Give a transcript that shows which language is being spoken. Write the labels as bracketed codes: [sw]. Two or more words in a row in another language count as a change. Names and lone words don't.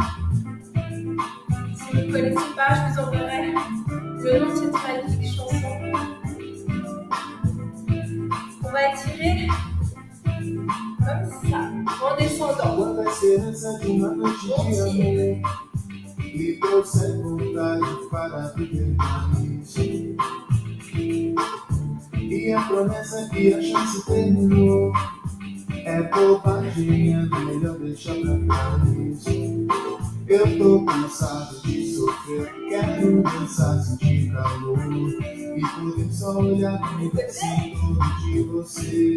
[fr] Si vous ne connaissez pas, je vous enverrai le nom de cette magnifique chanson. On va étirer comme ça, en descendant. On tire. [pt] E trouxe vontade para viver feliz. E a promessa que a chance terminou É bobagem, é melhor deixar pra trás. Eu tô cansado de sofrer, quero dançar, sentir calor e poder só olhar no todo de você.